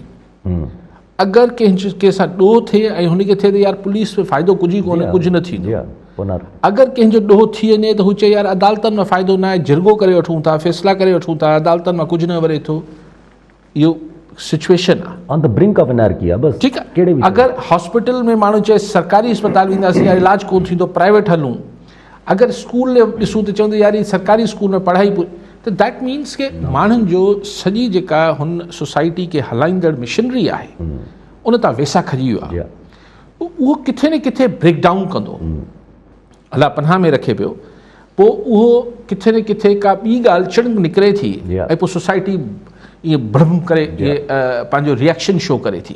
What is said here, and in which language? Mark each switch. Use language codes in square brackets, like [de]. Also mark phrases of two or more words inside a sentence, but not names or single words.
[sd] अगरि कंहिंसां ॾोह थिए ऐं हुनखे थिए त यार पुलिस में फ़ाइदो कुझु ई कोन्हे, कुझु न थींदो, अगरि कंहिंजो ॾोह थी वञे त हू चए यार अदालतनि में फ़ाइदो न आहे, जिरगो करे वठूं था, फ़ैसिला करे वठूं था, अदालतनि मां कुझु न वरे थो। इहो सिचुएशन आहे, [en] on the brink of anarchy [sd] आहे बस। ठीकु आहे, अगरि हॉस्पिटल में माण्हू चए सरकारी अस्पताल वेंदासीं या इलाजु कोन थींदो, प्राइवेट हलूं, अगरि स्कूल ॾिसूं त चवंदो यार सरकारी स्कूल में पढ़ाई, त [en] that means [sd] के माण्हुनि जो सॼी जेका हुन सोसाइटी खे हलाईंदड़ मिशनरी आहे उन तां वेसा खॼी वियो आहे, उहो किथे न किथे [en] break down [sd] कंदो, अलाह पनाह में रखे पियो, पोइ उहो किथे न किथे का ॿी ॻाल्हि चिड़ंग निकिरे थी, ऐं पोइ सोसाइटी ईअं भड़म करे पंहिंजो [en] reaction show [sd] करे थी।